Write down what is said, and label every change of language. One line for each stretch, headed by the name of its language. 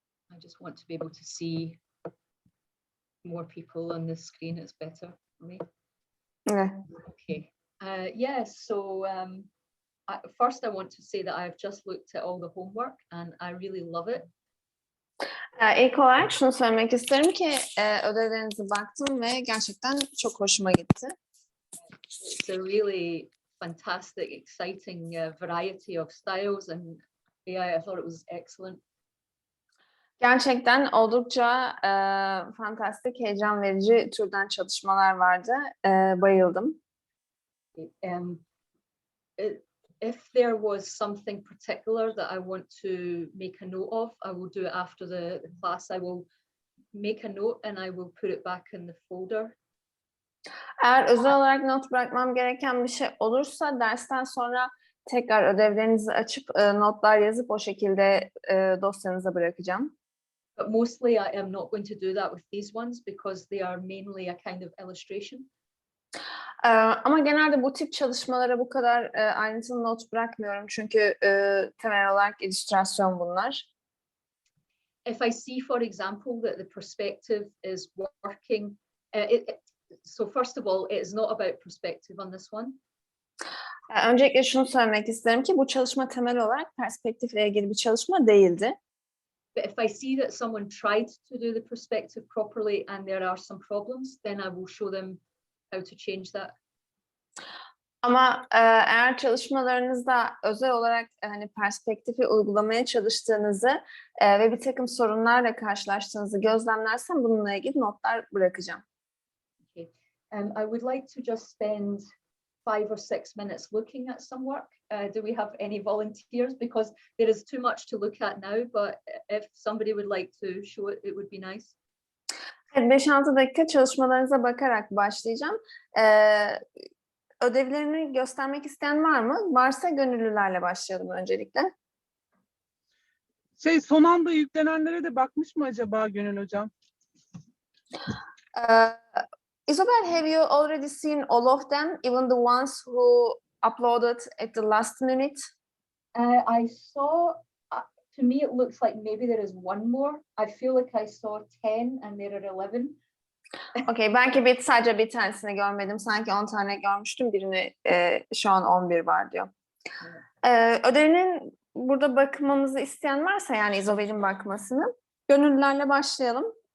English: I just want to be able to see more people on the screen. It's better for me. Yeah. Okay. Yes. So first, I want to say that I've just looked at all the homework and I really love it.
Turkish: İlk olarak şunu söylemek isterim ki ödevlerinize baktım ve gerçekten çok hoşuma gitti.
English: It's a really fantastic, exciting variety of styles, and yeah, I thought it was excellent.
Turkish: Gerçekten oldukça fantastik, heyecan verici türden çalışmalar vardı. Bayıldım.
English: If there was something particular that I want to make a note of, I will do it after the class. I will make a note and I will put it back in the folder.
Turkish: Eğer özel olarak not bırakmam gereken bir şey olursa dersten sonra tekrar ödevlerinizi açıp notlar yazıp o şekilde dosyanıza bırakacağım.
English: But mostly I am not going to do that with these ones because they are mainly a kind of illustration.
Turkish: Ama genelde bu tip çalışmalara bu kadar ayrıntılı not bırakmıyorum çünkü temel olarak illüstrasyon bunlar.
English: If I see, for example, that the perspective is working, so first of all, it is not about perspective on this one.
Turkish: Öncelikle şunu söylemek isterim ki bu çalışma temel olarak perspektifle ilgili bir çalışma değildi.
English: But if I see that someone tried to do the perspective properly and there are some problems, then I will show them how to change that.
Turkish: Ama eğer çalışmalarınızda özel olarak hani perspektifi uygulamaya çalıştığınızı ve bir takım sorunlarla karşılaştığınızı gözlemlersem bununla ilgili notlar bırakacağım.
English: Okay. I would like to just spend 5 or 6 minutes looking at some work. Do we have any volunteers? Because there is too much to look at now, but if somebody would like to show it, it would be nice.
Turkish: 5-6 dakika çalışmalarınıza bakarak başlayacağım. Ödevlerini göstermek isteyen var mı? Varsa gönüllülerle başlayalım öncelikle. Son anda yüklenenlere de bakmış mı acaba Gönül Hocam?
English: Isabel, have you already seen all of them, even the ones who uploaded at the last minute? I saw, to me it looks like maybe there is one more. I feel like I saw 10 and there are 11.
Turkish: Okay, belki sadece bir tanesini görmedim. Sanki 10 tane görmüştüm. Birini şu an 11 var diyor. Ödevinin burada bakmamızı isteyen varsa yani Isabel'in bakmasını gönüllülerle başlayalım.